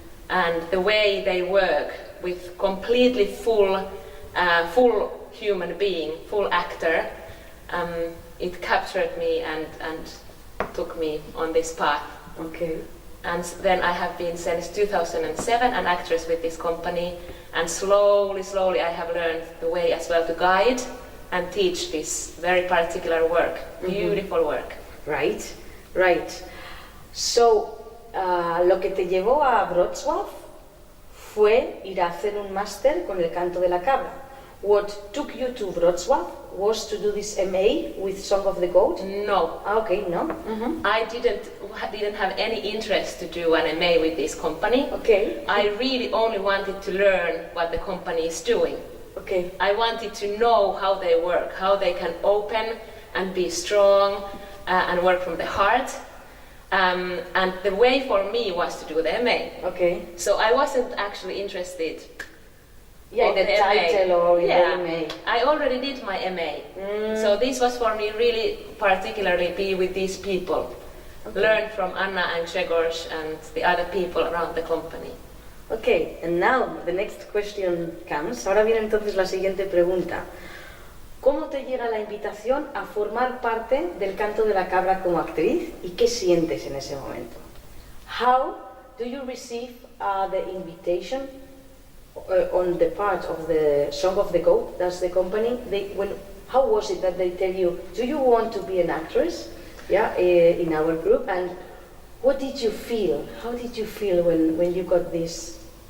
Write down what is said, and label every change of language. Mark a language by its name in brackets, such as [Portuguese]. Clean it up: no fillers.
[English] And the way they work with completely full human being, full actor, it captured me and took me on this path. Okay. And then I have been since 2007 an actress with this company, and slowly I have learned the way as well to guide and teach this very particular work, beautiful work. Right, right. [Spanish] So, lo que te llevó a Wrocław fue ir a hacer un máster con el Canto de la Cabra. [English] What took you to Wrocław was to do this MA with Song of the Goat? No, Okay, no? I didn't have any interest to do an MA with this company. Okay. I really only wanted to learn what the company is doing. Okay. I wanted to know how they work, how they can open and be strong and work from the heart. And the way for me was to do the MA. Okay. So I wasn't actually interested. Yeah, of the MA. title or in Yeah, the MA. I already did my MA. So this was for me really particularly be with these people. Learn from Anna and Grzegorz and the other people around the company. Okay, and now the next question comes. [Spanish] Ahora viene entonces la siguiente pregunta. ¿Cómo te llega la invitación a formar parte del Canto de la Cabra como actriz y qué sientes en ese momento? [English] How do you receive the invitation on the part of the Song of the Goat, that's the company? How was it that they tell you, do you want to be an actress? Yeah, in our group, and what did you feel? How did you feel when you got this